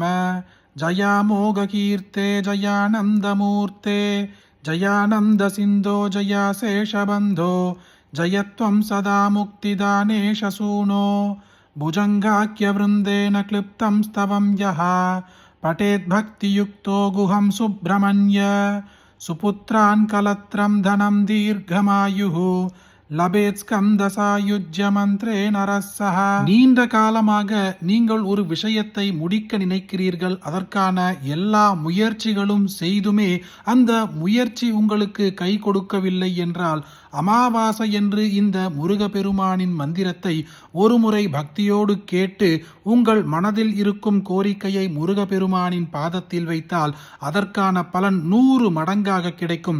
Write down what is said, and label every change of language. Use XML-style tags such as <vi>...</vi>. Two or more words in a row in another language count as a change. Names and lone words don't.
<sa>जयामोघकीर्ते जयानन्दमूर्ते जयानन्दसिन्धो जया शेषबन्धो जयत्वं सदा मुक्तिदाने शसूनो भुजङ्गाख्यवृन्देन क्लिप्तं स्तवं यः पठेद्भक्तियुक्तो गुहं सुब्रह्मण्य सुपुत्रान् कलत्रं धनं दीर्घमायुः लभेत् स्कन्दसायुज्य मन्त्रे नरस्सह.</sa> <ta>நீண்ட காலமாக நீங்கள் ஒரு விஷயத்தை முடிக்க நினைக்கிறீர்கள். அதற்கான எல்லா முயற்சிகளும் செய்துமே அந்த முயற்சி உங்களுக்கு கை கொடுக்கவில்லை என்றால் அமாவாசை என்று இந்த முருகப்பெருமானின் மந்திரத்தை ஒரு முறை பக்தியோடு கேட்டு உங்கள் மனதில் இருக்கும் கோரிக்கையை முருகப்பெருமானின் பாதத்தில் வைத்தால் அதற்கான பலன் 100 மடங்காக கிடைக்கும்.</ta>